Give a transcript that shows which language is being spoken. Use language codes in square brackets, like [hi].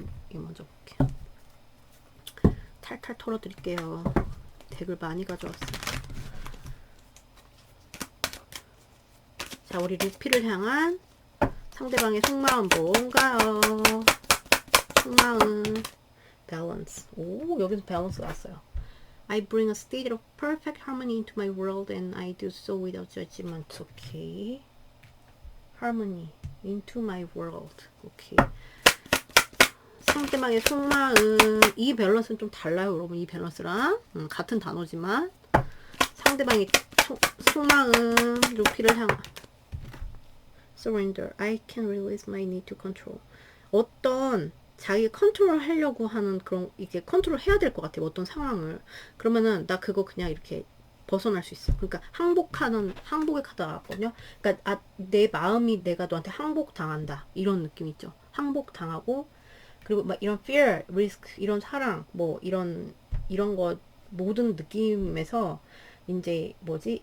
[ko] 이 먼저 볼게요. 탈탈 털어드릴게요. 덱을 많이 가져왔어요. 자, 우리 루피를 향한 상대방의 속마음 뭔가요? 속마음 밸런스. 오, 여기서 밸런스 왔어요. [en] I bring a state of perfect harmony into my world and I do so without judgment. Okay. Harmony into my world. Okay. [ko] 상대방의 속마음. 이 밸런스는 좀 달라요, 여러분. 이 밸런스랑 같은 단어지만 상대방의 속마음 루피를 향한 surrender. [en] I can release my need to control. [ko] 어떤 자기 컨트롤 하려고 하는 그런 이게 컨트롤 해야 될 것 같아요. 어떤 상황을. 그러면은 나 그거 그냥 이렇게 벗어날 수 있어. 그러니까 항복의 카드가 나왔거든요. 그러니까 내 마음이 내가 너한테 항복 당한다. 이런 느낌 있죠. 항복 당하고 그리고 막 이런 fear, risk, 이런 사랑, 뭐 이런 거 모든 느낌에서 이제 뭐지?